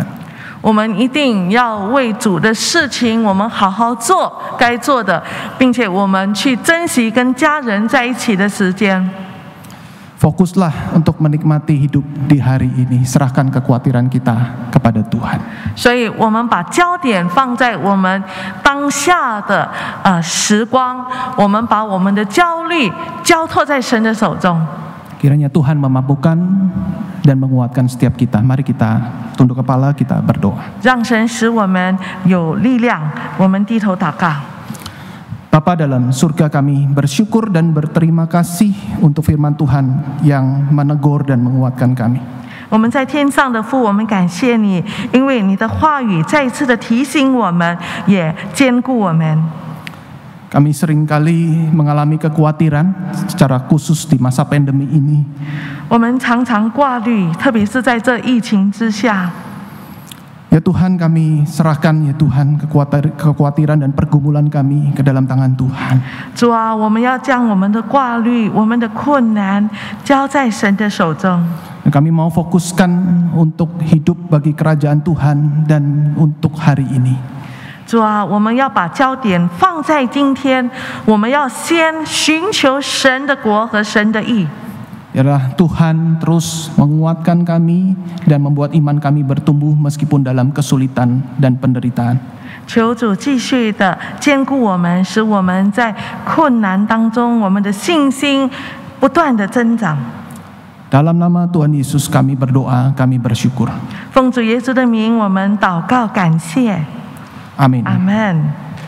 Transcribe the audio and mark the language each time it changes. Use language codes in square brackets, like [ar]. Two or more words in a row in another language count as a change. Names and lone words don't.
[zh] 我们一定要为主的事情，我们好好做该做的，并且我们去珍惜跟家人在一起的时间。 [id] Fokuslah untuk menikmati hidup di hari ini. Serahkan kekhawatiran kita kepada Tuhan. [zh] 所以，我们把焦点放在我们当下的时光，我们把我们的焦虑交托在神的手中。 [id] Kiranya Tuhan memampukan dan menguatkan setiap kita. Mari kita tunduk kepala, kita berdoa. [zh] 让神使我们有力量，我们低头祷告。 [id] Bapa dalam surga, kami bersyukur dan berterima kasih untuk firman Tuhan yang menegur dan menguatkan kami. [zh] 我们在天上的父，我们感谢你，因为你的话语再一次的提醒我们，也坚固我们。 [id] Kami seringkali mengalami kekhawatiran secara khusus di masa pandemi ini. [zh] 我们常常挂虑，特别是在这疫情之下。 [id] Ya Tuhan, kami serahkan ya Tuhan kekhawatiran dan pergumulan kami ke dalam tangan Tuhan. [zh] 主啊，我们要将我们的挂虑、我们的困难交在神的手中。 [id] Kami mau fokuskan untuk hidup bagi kerajaan Tuhan dan untuk hari ini. [zh] 主啊，我们要把焦点放在今天，我们要先寻求神的国和神的义。 [id] Yalah Tuhan terus menguatkan kami dan membuat iman kami bertumbuh meskipun dalam kesulitan dan penderitaan. [zh] 求主继续的坚固我们，使我们在困难当中，我们的信心不断的增长。 [id] Dalam nama Tuhan Yesus kami berdoa, kami bersyukur. [zh] 奉主耶稣的名，我们祷告感谢。 [id] Amin. Amen.